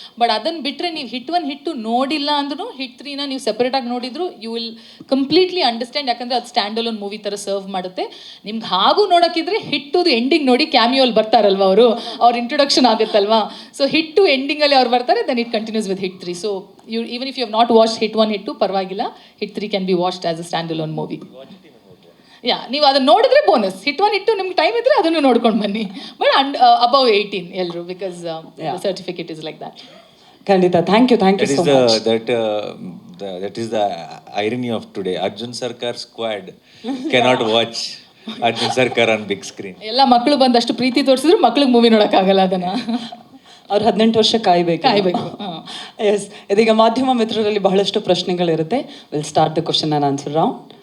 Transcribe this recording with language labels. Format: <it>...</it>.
<kn>But ಅದನ್ನು ಬಿಟ್ಟರೆ ನೀವು ಹಿಟ್ 1 ಹಿಟ್ 2 ನೋಡಿಲ್ಲ ಅಂದ್ರೂ ಹಿಟ್ 3ನ ನೀವು ಸೆಪರೇಟಾಗಿ ನೋಡಿದ್ರು</kn> <en>You will completely understand.</en> <kn>ಯಾಕಂದರೆ ಅದು ಸ್ಟ್ಯಾಂಡ್ ಅಲೋನ್ ಮೂವಿ ಥರ ಸರ್ವ್ ಮಾಡುತ್ತೆ. ನಿಮ್ಗೆ ಹಾಗೂ ನೋಡೋಕ್ಕಿದ್ರೆ ಹಿಟ್ 2 ಎಂಡಿಂಗ್ ನೋಡಿ, ಕ್ಯಾಮಿಯೋಲ್ಲಿ ಬರ್ತಾರಲ್ವ ಅವ್ರ ಇಂಟ್ರೊಡಕ್ಷನ್ ಆಗುತ್ತಲ್ವಾ. ಸೊ ಹಿಟ್ 2 ಎಂಡಿಂಗಲ್ಲಿ ಅವ್ರು ಬರ್ತಾರೆ,</kn> <en>Then it continues with Hit 3. So even if you have not watched Hit 1, Hit 2,</en> <kn>parvagilla,</kn> <en>Hit 3 can be watched as a standalone movie.</en> <kn>Yeah, ನೀವು ಅದನ್ನ ನೋಡಿದ್ರೆ ಬೋನಸ್. Hit 1, Hit 2 ನಿಮ್ಗೆ time ಇದ್ರೆ ಅದನ್ನು ನೋಡ್ಕೊಂಡು ಬನ್ನಿ.</kn> <en>but above 18</en> <kn>ಎಲ್ಲರೂ,</kn> <en>Because the certificate is like that.</en> <kn>ಖಂಡಿತ.</kn> <en>Thank you so much. That is the irony of today. Arjun Sarkar squad cannot watch Arjun Sarkar on big screen.</en> <kn>ಎಲ್ಲ ಮಕ್ಕಳು ಬಂದಷ್ಟು ಪ್ರೀತಿ ತೋರಿಸಿದ್ರು ಮಕ್ಳಿಗೆ ಮೂವಿ ನೋಡೋಕ್ಕಾಗಲ್ಲ ಅದನ್ನು. ಅವ್ರು 18 ವರ್ಷ ಕಾಯಬೇಕು. ಎಸ್, ಇದೀಗ ಮಾಧ್ಯಮ ಮಿತ್ರರಲ್ಲಿ ಬಹಳಷ್ಟು ಪ್ರಶ್ನೆಗಳಿರುತ್ತೆ.</kn> <en>Will start the question and answer round.</en>